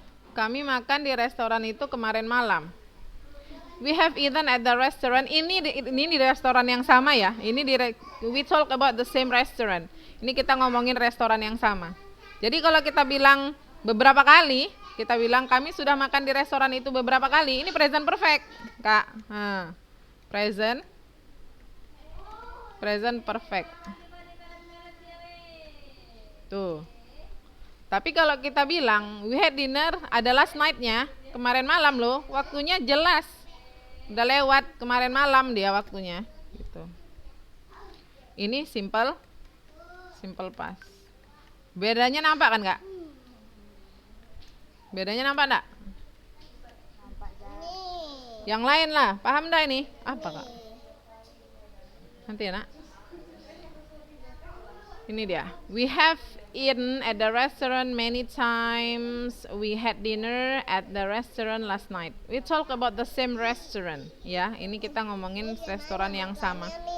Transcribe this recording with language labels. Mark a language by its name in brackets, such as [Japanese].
[Indonesian] Kami makan di restoran itu kemarin malam. [English] We have eaten at the restaurant. [Indonesian] Ini di restoran yang sama ya. [English] We talk about the same restaurant. [Indonesian] Ini kita ngomongin restoran yang sama. Jadi kalau kita bilang beberapa kali, kita bilang kami sudah makan di restoran itu beberapa kali. Ini present perfect, Kak. Present perfect. Tuh. Tapi kalau kita bilang [English] we had dinner [Indonesian] ada [English] last night- [Indonesian] nya, kemarin malam loh, waktunya jelas. Udah lewat kemarin malam dia waktunya gitu. Ini simple past. Bedanya nampak kan, Kak? Bedanya nampak enggak? Nampak dah. Yang lain lah, paham dah ini? Apa, Kak? Nanti ya, Nak. Ini dia. [English] We have eaten at the restaurant many times. We had dinner at the restaurant last night. We talk about the same restaurant. [Indonesian] Ya, ini kita ngomongin restoran yang sama.